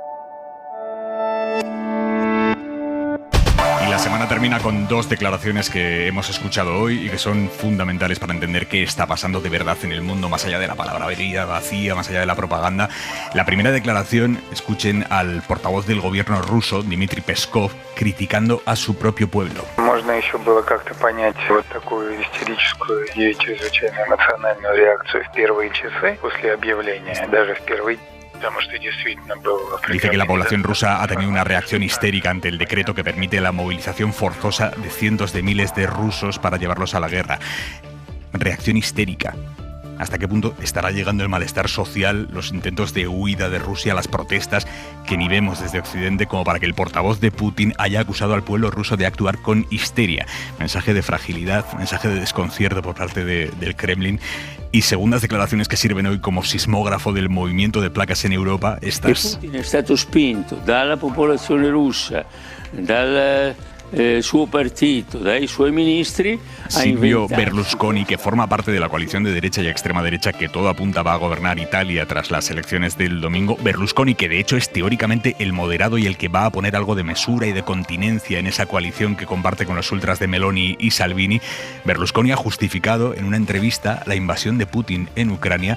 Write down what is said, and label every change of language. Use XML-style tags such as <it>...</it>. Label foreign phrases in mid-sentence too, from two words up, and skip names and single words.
<es>Y la semana termina con dos declaraciones que hemos escuchado hoy y que son fundamentales para entender qué está pasando de verdad en el mundo, más allá de la palabrería vacía, más allá de la propaganda. La primera declaración, escuchen al portavoz del gobierno ruso, Dmitry Peskov, criticando a su propio pueblo.</es> <ru>Можно еще было как-то понять вот такую истерическую и чрезвычайно эмоциональную реакцию в первые часы после объявления, даже в первый.</ru> <es>Dice que la población rusa ha tenido una reacción histérica ante el decreto que permite la movilización forzosa de cientos de miles de rusos para llevarlos a la guerra. Reacción histérica. ¿Hasta qué punto estará llegando el malestar social, los intentos de huida de Rusia, las protestas que ni vemos desde Occidente como para que el portavoz de Putin haya acusado al pueblo ruso de actuar con histeria? Mensaje de fragilidad, mensaje de desconcierto por parte del Kremlin. Y segundas declaraciones que sirven hoy como sismógrafo del movimiento de placas en Europa, estas.</es> <it>Putin è stato spinto dalla popolazione russa, dal suo partito, dai suoi ministri.</it> <es>Silvio Berlusconi, que forma parte de la coalición de derecha y extrema derecha que todo apunta va a gobernar Italia tras las elecciones del domingo. Berlusconi, que de hecho es teóricamente el moderado y el que va a poner algo de mesura y de continencia en esa coalición que comparte con los ultras de Meloni y Salvini. Berlusconi ha justificado en una entrevista la invasión de Putin en Ucrania.</es>